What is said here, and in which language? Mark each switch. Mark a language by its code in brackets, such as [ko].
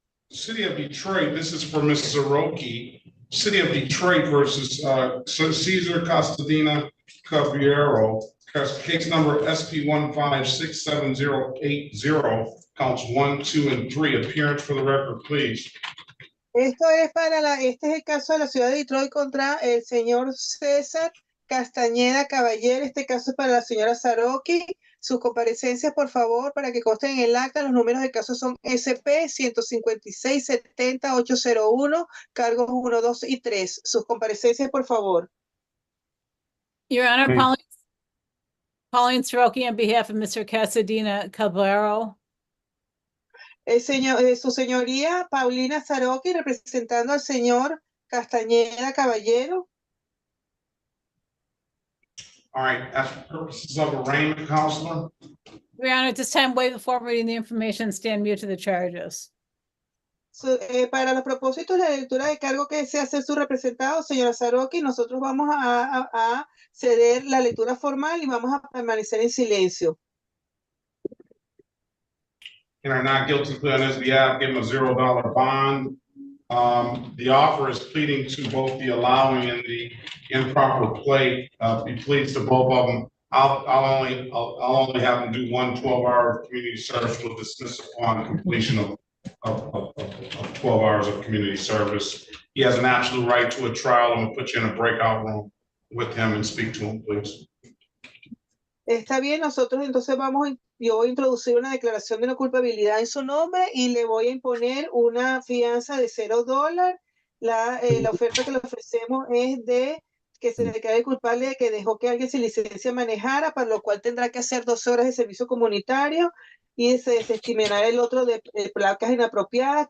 [en] City of Detroit, this is for Ms. Zaroki. City of Detroit versus Cesar Castadina Caballero. Case number SP 1567080, counts 1, 2, and 3. Appearance for the record, please. [es] Esto es este es el caso de la ciudad de Detroit contra el señor César Castañeda Caballero. Este caso es para la señora Zaroki. Sus comparecencias, por favor, para que consten en el acta. Los números del caso son SP 156-70-801, cargos 1, 2 y 3. Sus comparecencias, por favor. [en] Your Honor, Pauline Soroki on behalf of Mr. Casadena Caballero. [es] Su señoría, Paulina Zaroki, representando al señor Castañeda Caballero. [en] All right, as for purposes of arraignment, Counselor. Your Honor, at this time, waive the form reading the information, stand mute to the charges. Para los propósitos de la lectura de cargo que desea hacer su representado, señora Zaroki, nosotros vamos a ceder la lectura formal y vamos a permanecer en silencio. In our not guilty plea on his behalf, give him a $0 bond. The offer is pleading to both the allowing and the improper play. He pleads to both of them. I'll only have him do 1 12-hour community service with dismiss upon completion of 12 hours of community service. He has an absolute right to a trial. I'm gonna put you in a breakout room with him and speak to him, please. [es] Está bien, nosotros entonces yo voy a introducir una declaración de no culpabilidad en su nombre y le voy a imponer una fianza de $0. La oferta que le ofrecemos es de que se declare culpable de que dejó que alguien sin licencia manejara, para lo cual tendrá que hacer 12 horas de servicio comunitario y se desestimará el otro de placas inapropiadas.